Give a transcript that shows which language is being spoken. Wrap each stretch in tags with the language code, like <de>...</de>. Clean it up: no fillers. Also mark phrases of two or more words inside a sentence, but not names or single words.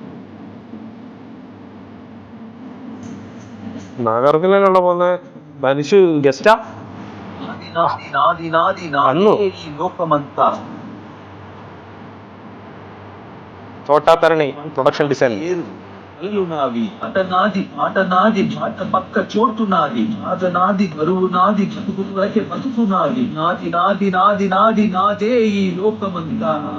<ml>നാഗാർജുനയിലുള്ള പോകുന്ന ധനുഷ് ഗസ്റ്റാ അന്നു. തോട്ടാത്തരണി</ml> <en>production design.</en> <te>నాది ఆట నాది మాట పక్క చోటు నాది ఆట నాది బరువు నాది బతుకులకే బతుకు నాది నాది నాది నాది నాది నాదే ఈ లోకమంతా.</te>